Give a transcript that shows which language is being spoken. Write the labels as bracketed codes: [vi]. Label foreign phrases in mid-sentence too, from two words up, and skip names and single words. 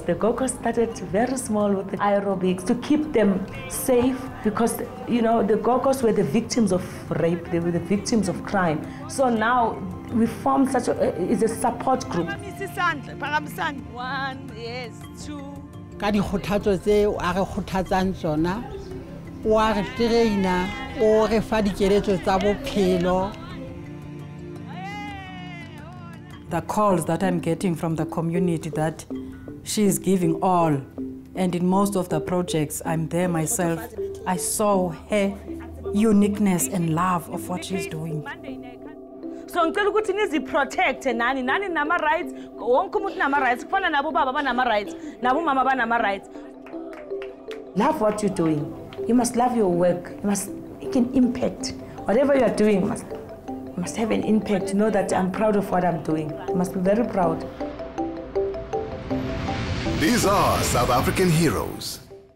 [en] The Gokos started very small with the aerobics to keep them safe, because, you know, the Gokos were the victims of rape, they were the victims of crime. So now we formed such a support group. 1, yes, 2. [st] Ka dikgothatso tseo a re kgothatsang tsona, o a re traina, o re fa dikeletso tsa bophelo. [en] The calls that I'm getting from the community that she's giving all, and in most of the projects I'm there myself, I saw her uniqueness and love of what she's doing. [zu] So ngicela ukuthi niziprotect nani nama rights, wonke umuntu nama rights, kufana nabo baba banama rights, nabo mama banama rights. [en] Love what you're doing. You must love your work. You must make an impact. Whatever you are doing must have an impact. Know that I'm proud of what I'm doing. You must be very proud. These are South African heroes.